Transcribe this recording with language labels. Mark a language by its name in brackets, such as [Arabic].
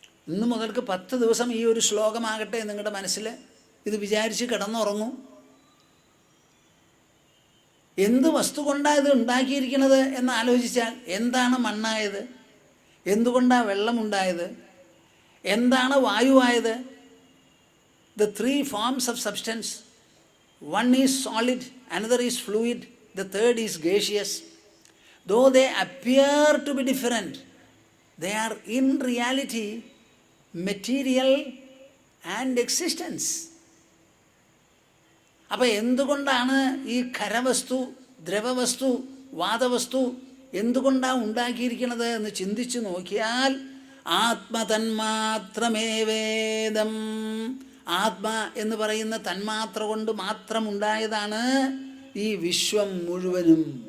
[Malayalam] ഇന്ന് മുതൽക്ക് 10 ദിവസം ഈ ഒരു ശ്ലോകമാകട്ടെ നിങ്ങളുടെ മനസ്സിൽ. ഇത് വിചാരിച്ച് കിടന്നുറങ്ങൂ. എന്ത് വസ്തു കൊണ്ടാണ് ഇത് ഉണ്ടാക്കിയിരിക്കുന്നത് എന്ന് ആലോചിച്ചാൽ, എന്താണ് മണ്ണായത്, എന്തുകൊണ്ടാണ് വെള്ളമുണ്ടായത്, എന്താണ് വായുവായത്? [English] The 3 forms of substance. One is solid, another is fluid, the third is gaseous. Though they appear to be different, they are in reality material and existence. [Malayalam] അപ്പോൾ എന്തുകൊണ്ടാണ് ഈ ഖരവസ്തു, ദ്രവവസ്തു, വാതവസ്തു എന്തുകൊണ്ടാണ് ഉണ്ടാക്കിയിരിക്കുന്നത് എന്ന് ചിന്തിച്ചു നോക്കിയാൽ ആത്മതന്മാത്രമേവേദം, ആത്മാ എന്ന് പറയുന്ന തന്മാത്ര കൊണ്ട് മാത്രം ഉണ്ടായതാണ് ഈ വിശ്വം മുഴുവനും.